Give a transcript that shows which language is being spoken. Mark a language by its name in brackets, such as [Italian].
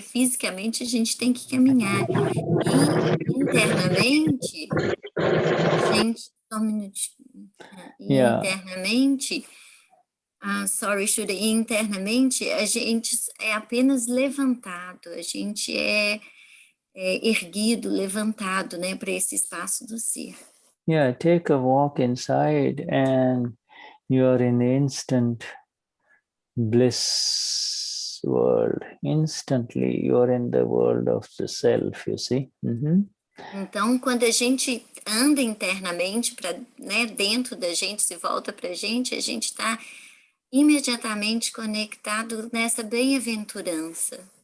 [Portuguese] Fisicamente a gente tem que caminhar. E internamente, a gente. Só um minutinho. E internamente, sorry, Shuddha, e internamente a gente é apenas levantado, a gente é erguido, levantado, né, para esse espaço do ser. [English] Yeah, take a walk inside and you are in the instant bliss world. Instantly you are in the world of the self, you see. [Portuguese] Então, quando a gente anda internamente, né, dentro da gente, se volta para a gente está imediatamente conectado nessa bem-aventurança.